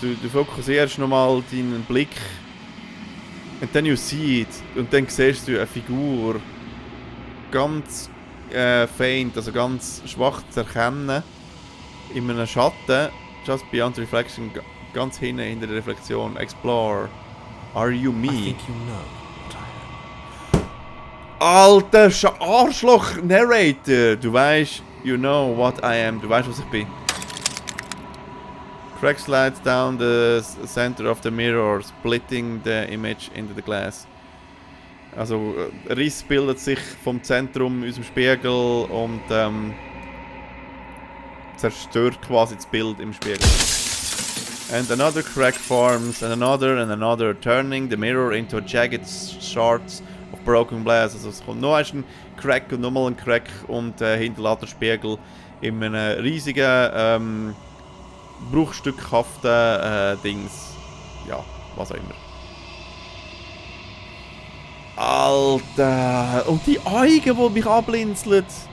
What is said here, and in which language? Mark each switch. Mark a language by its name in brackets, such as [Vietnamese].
[German] Du fokussierst nochmal deinen Blick. [English] And then you see it. [German] Und dann siehst du eine Figur. Ganz faint, also ganz schwach zu erkennen. In einem Schatten. [English] Just beyond the reflection. [German] Ganz hinten hinter der Reflexion. [English] Explore. Are you me? I think you know what I am. [German] Alter Arschloch-Narrator! Du weißt, [English] you know what I am. [German] Du weißt, was ich bin. [English] Crack slides down the center of the mirror, splitting the image into the glass. [German] Also, ein Riss bildet sich vom Zentrum unserem Spiegel und zerstört quasi das Bild im Spiegel. [English] And another crack forms, and another, turning the mirror into a jagged shards of broken glass. [German] Also es kommt noch ein Crack und nochmal ein Crack und hinterlässt der Spiegel in einem riesigen bruchstückhaften Dings. Ja, was auch immer. Alter! Und die Augen, die mich abblinzeln!